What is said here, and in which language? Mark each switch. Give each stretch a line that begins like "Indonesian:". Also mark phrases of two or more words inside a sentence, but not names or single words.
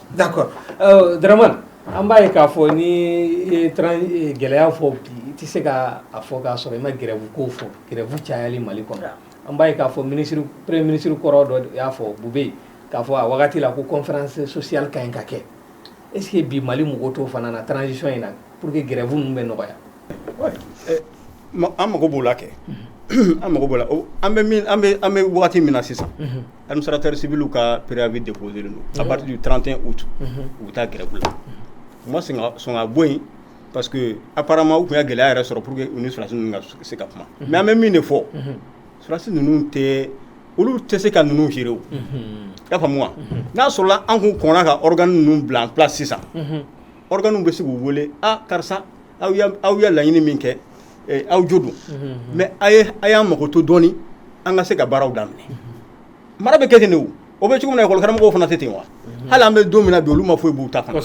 Bambara: d'accord Dramane an b'a ye k'a fɔ ni gɛlɛya fɔ bi i tɛ se k'a fɔ k'a sɔrɔ i ma grève ko fɔ grève cayali Mali kɔnɔ an b'a ye k'a fɔ
French: premier ministre
Bambara: kɔrɔ dɔ y'a fɔ Bube k'a fɔ a wagati la ko
French: conférence sociale
Bambara: ka ɲi ka kɛ
French: est ce que
Bambara: bi Mali mɔgɔw t'o fana na transition in na
French: pour que
Bambara: grève ninnu bɛ nɔgɔya. an mago b'o la kɛ an mago b'o la an bɛ wagati min na sisan
French: administrateur civil
Bambara: ka
French: préavis déposé
Bambara: don
French: à partir du 31 août
Bambara: u bɛ taa grève la u ma sɔn ka bɔ yen
French: parce que apparemment
Bambara: u tun y'a gɛlɛya yɛrɛ sɔrɔ
French: pour que
Bambara: u ni sɔrɔdasi ninnu ka se ka kuma mais an bɛ min de fɔ sɔrɔdasi ninnu tɛ olu tɛ se ka ninnu gérer o y'a faamu wa n'a sɔrɔla an kun kɔnna ka organe ninnu bila
French: en place
Bambara: sisan organe bɛ se k'u wele karisa aw ya laɲini min kɛ aw jo don mais a y'an mago to dɔɔni an ka se ka baaraw daminɛ mara bɛ kɛ ten de o bɛ cogo min na école karamɔgɔw fana tɛ ten wa hali an bɛ don min na bi olu ma foyi b'u ta kan